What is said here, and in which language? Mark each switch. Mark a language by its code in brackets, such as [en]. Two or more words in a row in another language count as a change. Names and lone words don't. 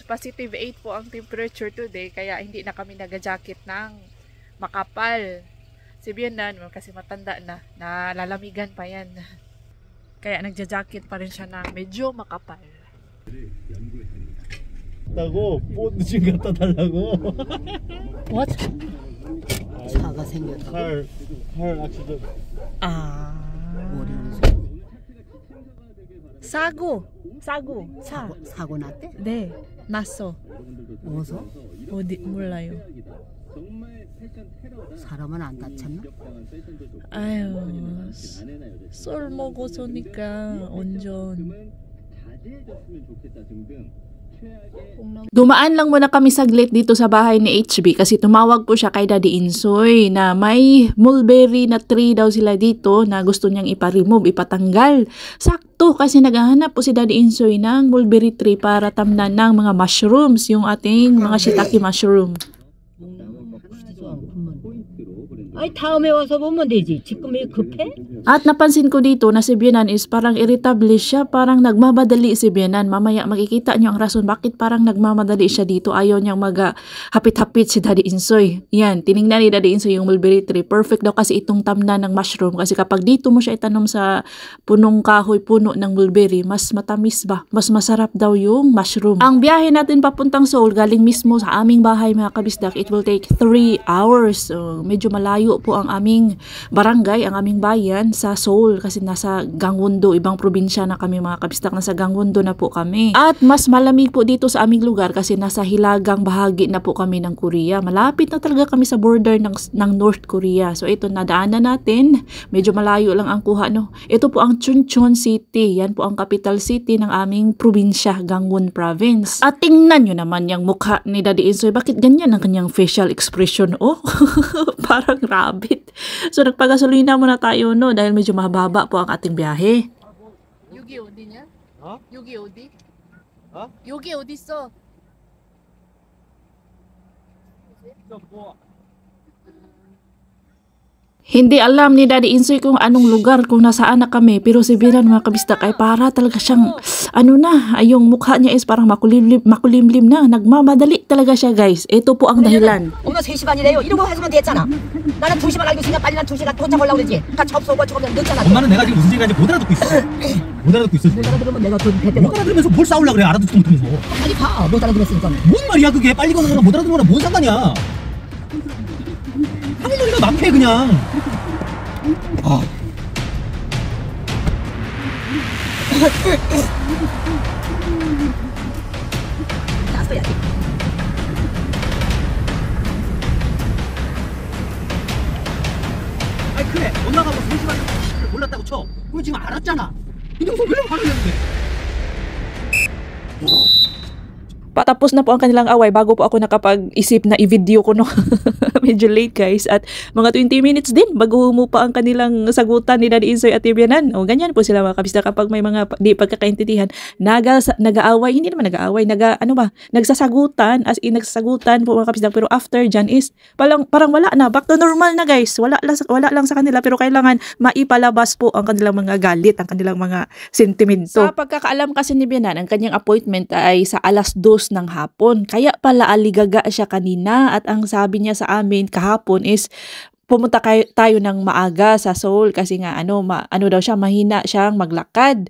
[tl] Positive 8 po ang [en] temperature today. [tl] Kaya hindi na kami nag-jacket ng makapal. Si Bianan, kasi matanda na. Nalalamigan pa yan. Kaya nagja-jacket pa rin siya ng medyo makapal. [ko] 다고 뽀드신 갖다 달라고. [en] What? [ko] 차가 생겼다. [en] car accident. [ko] 사고. 사고 났대? 네, 났어. 어디서? 어디 몰라요. 사람은 안 다쳤나? 아유, 술 먹어서니까 완전. [tl] Dumaan lang muna kami saglit dito sa bahay ni HB kasi tumawag po siya kay Daddy Insoy na may mulberry na tree daw sila dito na gusto niyang ipa-remove, ipatanggal. Sakto kasi naghahanap po si Daddy Insoy ng [en] mulberry tree [tl] para tamnan ng mga mushrooms, yung ating mga [en] shiitake mushroom. [ko] 아이 다음에 와서 보면 되지. 지금 왜 급해? [tl] At napansin ko dito na si Bianan is parang irritable siya, parang nagmamadali si Bianan. Mamaya makikita niyo ang rason bakit parang nagmamadali siya dito. Ayaw niyang hapit-hapit si Daddy Insoy. Yan, tiningnan ni Daddy Insoy yung mulberry tree. Perfect daw kasi itong tamnan ng mushroom. Kasi kapag dito mo siya itanom sa punong kahoy, puno ng mulberry, mas matamis ba? Mas masarap daw yung mushroom. Ang biyahe natin papuntang Seoul, galing mismo sa aming bahay mga kabisdak, [en] it will take 3 hours. [tl] So, medyo malayo po ang aming barangay, ang aming bayan sa Seoul kasi nasa Gangwon-do, ibang probinsya na kami mga kabistak, nasa Gangwon-do na po kami. At mas malamig po dito sa aming lugar kasi nasa hilagang bahagi na po kami ng Korea. Malapit na talaga kami sa border ng North Korea. So ito, nadaanan natin, medyo malayo lang ang kuha, no? Ito po ang Chuncheon City, yan po ang [en] capital city [tl] ng aming probinsya, Gangwon Province. At tingnan nyo naman yung mukha ni Daddy Insoy, bakit ganyan ang kanyang [en] facial expression? [tl] Oh, parang rabbit. So nagpagasolina muna tayo, no, dahil medyo mahaba po ang ating biyahe. Yu-Gi-Oh din yan? [ko] 어? 여기 어디? 어? 여기 어디 있어? 뭐 [tl] Hindi alam ni Daddy Insoy kung anong lugar, kung nasaan na kami. Pero si Binan mga kabisdak ay para talaga siyang, yung mukha niya is parang makulimlim na. Nagmamadali talaga siya guys. Ito po ang dahilan. [ko] 오늘 3시 반이래요. 이러고 해주면 됐잖아. 나는 2시만 알고 있으니까 빨리 난 2시간 도착 올라고 그러지. 다 접수하고 조금 늦잖아. 엄마는 내가 지금 무슨 얘기하는지 못 알아듣고 있어. 못 알아듣고 있어. 못 알아들으면 내가 그 배때 못 알아들으면서 뭘 싸우려고 그래. 알아듣지도 못하면서. 빨리 가. 못 알아들었으니까. 뭔 말이야 그게. 빨리 가는 거랑 못 알아듣는 거랑 뭔 상관이야. 하는 소리가 막해 그냥. 아. 나서야 돼. 아니 그래. 엄마가 뭐 3시간을 몰랐다고 쳐. 그럼 지금 알았잖아. 근데 무슨 왜 화를 내는데. [tl] Patapos na po ang kanilang away bago po ako nakapag-isip na i-video ko, no. Medyo [en] late guys, [tl] at mga 20 minutes din bago pa ang kanilang sagutan ni Daddy Insoy at Bianan. O ganyan po sila mga kabisda kapag may mga di pagkakaintindihan, nag-aaway, hindi naman nag-aaway, nagsasagutan, as in nagsasagutan po mga kabisda, pero after dyan is parang wala na, [en] back to normal [tl] na guys, wala lang sa kanila, pero kailangan maipalabas po ang kanilang mga galit, ang kanilang mga sentimento. Sa pagkakaalam kasi ni Bianan, ang kanyang appointment ay sa 2:00 ng hapon. Kaya pala aligaga siya kanina, at ang sabi niya sa amin kahapon is pumunta tayo ng maaga sa Seoul kasi nga daw siya, mahina siyang maglakad.